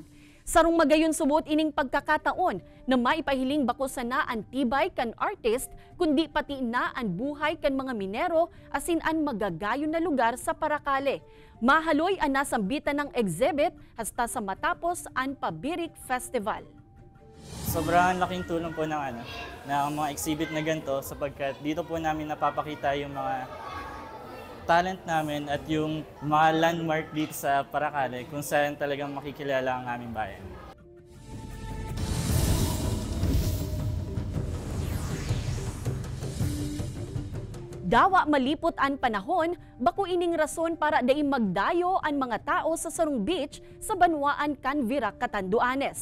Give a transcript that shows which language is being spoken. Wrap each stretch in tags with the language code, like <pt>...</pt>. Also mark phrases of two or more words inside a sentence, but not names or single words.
<bik>Sarong magayon subot ining pagkakataon na maipahiling bako sana ang tibay kan artist kundi pati na ang buhay kan mga minero asin ang magagayon na lugar sa Paracale. Mahaloy ang nasambitan ng exhibit hasta sa matapos ang Pabirik Festival.</bik> <tl>Sobrang laking tulong po ng mga exhibit na ganito sapagkat dito po namin napapakita yung mga talent namin at yung mga landmark dito sa Paracale kung saan talagang makikilala ang aming bayan.</tl> <bik>Dawa malipot ang panahon, bako ining rason para daing magdayo ang mga tao sa sarong beach sa Banwaan kan Virac, Catanduanes.</bik>